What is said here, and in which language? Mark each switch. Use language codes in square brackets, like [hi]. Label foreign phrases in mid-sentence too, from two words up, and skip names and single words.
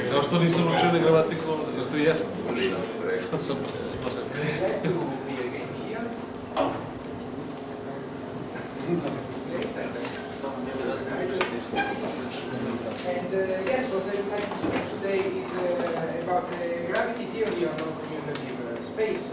[bs] Zašto nisam učio ne gramatiku ovdje? Još ti jesam to učio. Super, super. [en] And yes, what I would like to speak today is about the gravity theory on non-commutative space.